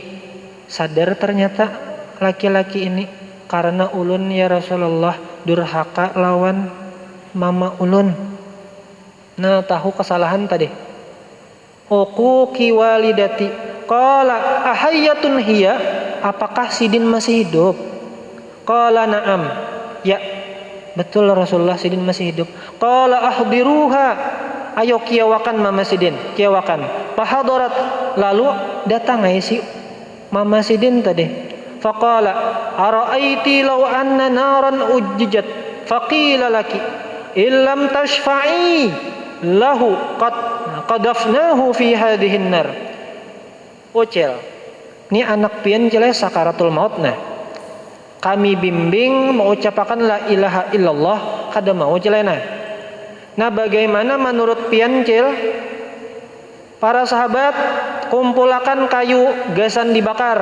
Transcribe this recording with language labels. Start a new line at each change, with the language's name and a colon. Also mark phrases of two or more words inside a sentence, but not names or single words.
Banjar: Sadar ternyata laki-laki ini karena ulun
Arabic: يا رسول الله
Banjar: durhaka lawan mama ulun. Nah tahu kesalahan tadi.
Arabic: عقوق والدتي. قال أحية هي.
Banjar: Apakah sidin masih hidup?
Arabic: قال نعم.
Banjar: Ya, betul Rasulullah, sidin masih hidup.
Arabic: قال أحضروها.
Banjar: Ayo kiawakan mama sidin, kiawakan.
Arabic: فحضرت.
Banjar: Lalu datang si mama sidin tadi.
Arabic: فقال أرأيت لو أن نارا أججت فقيل لك إن لم تشفعي له قد قذفناه في هذه النار.
Banjar: Ucil, ini anak pian jelas
Arabic: سكرات الموت.
Banjar: Nah kami bimbing mengucapkan
Arabic: لا إله إلا الله,
Banjar: kada mau jelena. Nah bagaimana menurut pian cil? Para sahabat kumpulakan kayu, gasan dibakar.